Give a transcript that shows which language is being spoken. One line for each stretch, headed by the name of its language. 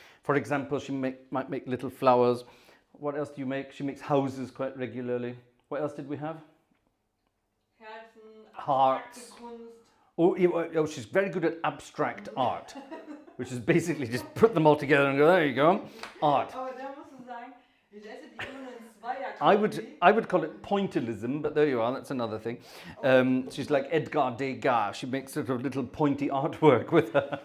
English: For example, she might make little flowers. What else do you make? She makes houses quite regularly. What else did we have?
German: Herzen,
English: Hearts.
German: Kunst.
English: Oh, she's very good at abstract art, which is basically just put them all together and go, there you go, art.
German: Aber da musst du sagen, ich esse die immer nur in Zweierkombi.
English: I would call it pointillism, but there you are, that's another thing. She's like Edgar Degas. She makes sort of little pointy artwork with her.